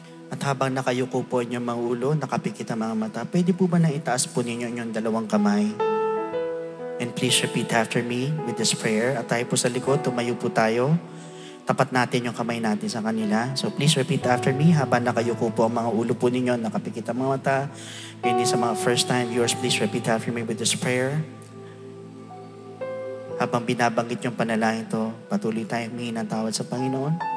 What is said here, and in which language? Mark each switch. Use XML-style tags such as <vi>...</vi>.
<tl>At habang nakayuko po inyong mga ulo, nakapikit ang mga mata, pwede po ba na itaas po ninyo inyong dalawang kamay?</tl> <en>And please repeat after me with this prayer.</en> <tl>At tayo po sa likod, tumayo po tayo. Tapat natin yung kamay natin sa kanila. So</tl> <en>please repeat after me</en> <tl>habang nakayuko po ang mga ulo po ninyo, nakapikit ang mga mata. Hindi sa mga</tl> <en>first time viewers, please repeat after me with this prayer.</en> <tl>Habang binabanggit yung panalangin ito, patuloy tayong humingi ng tawad sa Panginoon.</tl>